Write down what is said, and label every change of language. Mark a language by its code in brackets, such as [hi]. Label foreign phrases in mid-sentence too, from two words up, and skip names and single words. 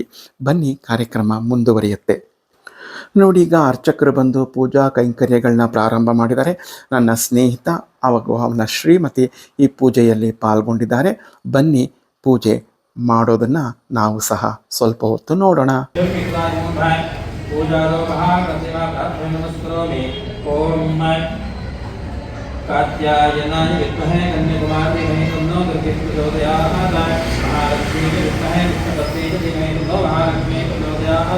[kn] ಬನ್ನಿ, ಕಾರ್ಯಕ್ರಮ ಮುಂದುವರಿಯುತ್ತೆ. ನೋಡಿ, ಈಗ ಅರ್ಚಕರು ಬಂದು ಪೂಜಾ ಕೈಂಕರ್ಯಗಳನ್ನ ಪ್ರಾರಂಭ ಮಾಡಿದ್ದಾರೆ. ನನ್ನ ಸ್ನೇಹಿತ ಹಾಗೂ ಅವನ ಶ್ರೀಮತಿ ಈ ಪೂಜೆಯಲ್ಲಿ ಪಾಲ್ಗೊಂಡಿದ್ದಾರೆ. ಬನ್ನಿ, ಪೂಜೆ ಮಾಡೋದನ್ನು ನಾವು ಸಹ ಸ್ವಲ್ಪ ಹೊತ್ತು ನೋಡೋಣ. [sa] कात्यायनाय विद्महे कन्याकुमारी धीमहि तन्नो दुर्गे प्रचोदयात्। महालक्ष्मी विद्महे विष्णुपत्नी धीमहि तन्नो महालक्ष्मी प्रचोदयात्।